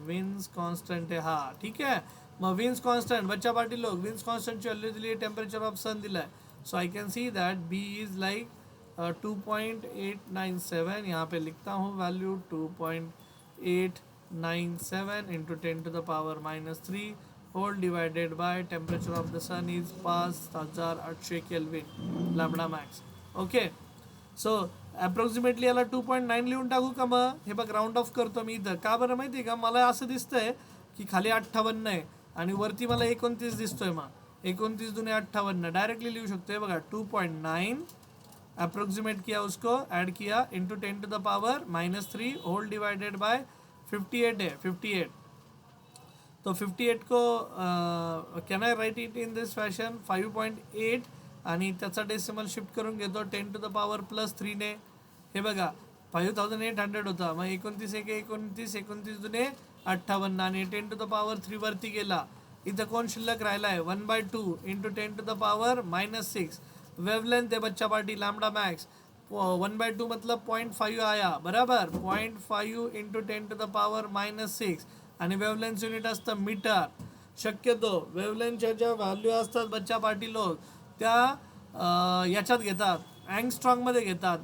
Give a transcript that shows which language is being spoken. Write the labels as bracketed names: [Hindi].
[Hindi] Wins constant है, हा ठीक है. [Marathi] मग विन्स कांस्टेंट, बच्चा पार्टी लोग विन्स कांस्टेंटची व्हॅल्यू दिली आहे, टेम्परेचर ऑफ सन दिलाय. [English] So I can see that B is like 2.897. [Hindi] यहाँ पे लिखता हूँ value 2.897 into 10⁻³ [English] whole divided by temperature of the sun is 5800 kelvin, [Hindi] lambda max. [English] okay, so approximately [Marathi] याला 2.9 लिहून टाकू का? मग हे बघ राऊंड ऑफ करतो मी इथं. का बरं माहिती आहे का? मला असं दिसतंय की खाली 58 आहे आणि वरती मला 29 दिसतोय. मग 29 दुने 58 डायरेक्टली लिहू शकतो. हे बघा [Hindi] 2.9 अप्रोक्सीमेट किया, उसको ऐड किया इंटू 10⁻³ होल डिवाइडेड बाय 58 है, 58. तो 58 को [English] can I write it in this fashion 5.8 [Marathi] आणि त्याचा डेसिमल शिफ्ट करून घेतो [English] 10⁻+3 ने. [Marathi] हे बघा 5800 होता, मग 29 एक 29, 29 दुने 58 आणि 10⁻³ वरती गेला. इथं कोण शिल्लक राहिला आहे? [English] 1/2 into 10⁻⁻6. [Hindi] वेवलेंथ है बच्चा पार्टी लैम्डा मैक्स 1/2 मतलब 0.5 आया, बराबर. [Marathi] 0.5 इंटू 10⁻⁻6 आणि वेवलेंथ युनिट असतं मीटर. शक्यतो वेवलेंथच्या ज्या व्हॅल्यू असतात बच्चा पार्टी लोक त्या याच्यात घेतात, अँगस्ट्रॉंगमध्ये घेतात.